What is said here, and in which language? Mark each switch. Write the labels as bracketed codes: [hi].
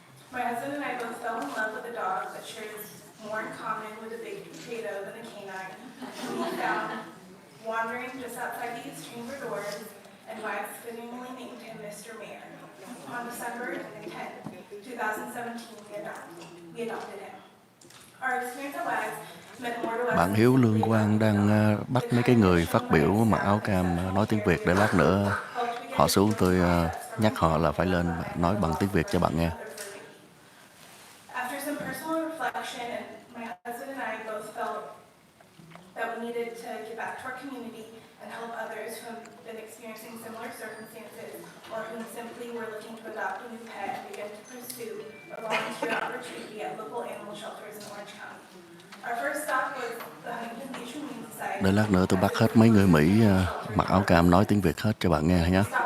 [en] My husband and I both fell in love with a dog that shares more in common with a baked potato than a canine. We found wandering just outside these chamber doors, and Wax fittingly named him Mr. Mayor. On December 10th, 2017, we adopted him. Our experience at Wax meant more to us. [vi] Bạn Hiếu Lương Quang đang bắt mấy cái người phát biểu mặc áo cam nói tiếng Việt để lát nữa họ xuống, tôi nhắc họ là phải lên nói bằng tiếng Việt cho bạn nghe. [en] After some personal reflection, and my husband and I both felt that we needed to give back to our community and help others who have been experiencing similar circumstances or who simply were looking to adopt a new pet and begin to pursue a volunteer opportunity at local animal shelters in Orange County. Our first stop was the Huntington Beach Humane Society. [vi] Để lát nữa tôi bắt hết mấy người Mỹ mặc áo cam nói tiếng Việt hết cho bạn nghe nhé.